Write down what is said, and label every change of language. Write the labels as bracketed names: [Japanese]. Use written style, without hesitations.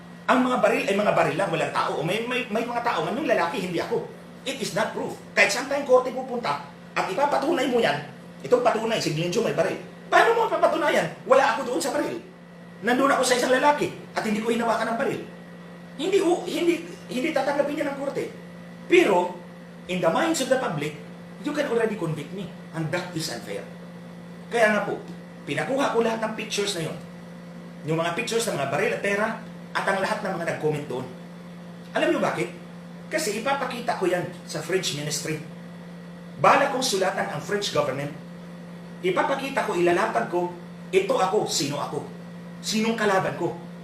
[Filipino] Ang mga baril ay mga baril lang, walang tao. O may mga tao man, yung lalaki, hindi ako. [English] It is not proof. [Filipino] Kahit saan tayong korte pupunta, at ipapatunay mo yan, itong patunay, si Glenjo may baril. Paano mo papatunayan? Wala ako doon sa baril. Nandun ako sa isang lalaki, at hindi ko hinawakan ng baril. Hindi tatanggapin niya ng korte. [English] Pero, in the minds of the public, you can already convict me. And that is unfair. [Filipino] Kaya nga po, pinakuha ko lahat ng pictures na yun. Yung mga pictures ng mga baril at pera, at ang lahat ng mga nag-comment doon. Alam niyo bakit? Kasi ipapakita ko yan sa French ministry. Bala kong sulatan ang French government. Ipapakita ko, ilalapad ko, ito ako, sino ako. Sinong kalaban ko?